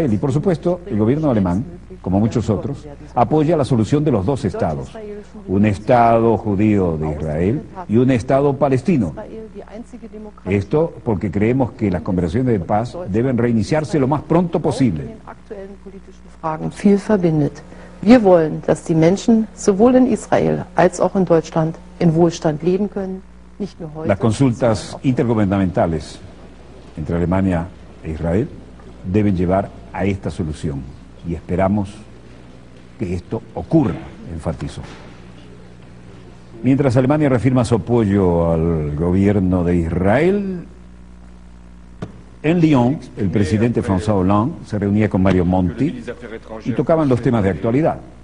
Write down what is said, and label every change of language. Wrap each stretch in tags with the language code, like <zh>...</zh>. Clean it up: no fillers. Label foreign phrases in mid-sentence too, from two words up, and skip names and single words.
<es>Y por supuesto, el gobierno alemán, como muchos otros, apoya la solución de los dos estados. Un estado judío de Israel y un estado palestino. Esto porque creemos que las conversaciones de paz deben reiniciarse lo más pronto posible.</es> <de>Wir wollen, dass die Menschen sowohl in Israel als auch in Deutschland in Wohlstand leben können, nicht nur heute.</de> <es>Las consultas intergubernamentales entre Alemania e Israel deben llevar a esta solución y esperamos que esto ocurra, enfatizó. Mientras Alemania reafirma su apoyo al gobierno de Israel, en Lyon, el presidente François Hollande se reunía con Mario Monti y tocaban los temas de actualidad.</es>